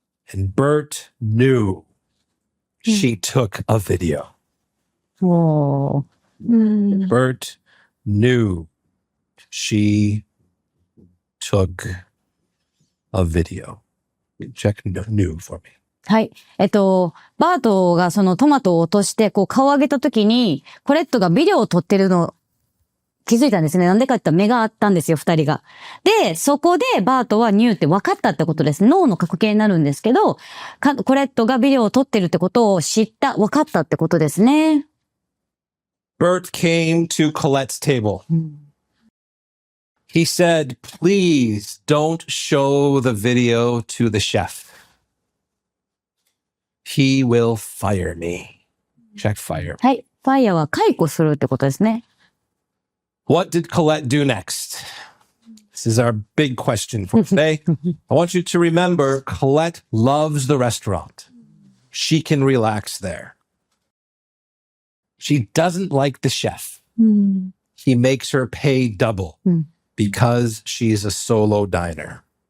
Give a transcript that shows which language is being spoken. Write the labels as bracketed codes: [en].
[en] And Bert knew she took a video. おー。 Bert knew she took a video. Check knew for me. [ja] はい。バートがそのトマトを落として、こう顔を上げた時に、コレットがビデオを撮ってるの気づいたんですね。なんでかって言ったら目があったんですよ、二人が。で、そこでバートはニューって分かったってことです。脳の過去形になるんですけど、コレットがビデオを撮ってるってことを知った、分かったってことですね。 [en] Bert came to Colette's table. He said, "Please don't show the video to the chef. He will fire me." Check fire. [ja] はい。ファイヤーは解雇するってことですね。 [en] What did Colette do next? This is our big question for today. I want you to remember Colette loves the restaurant. She can relax there. She doesn't like the chef. He makes her pay double because she's a solo diner.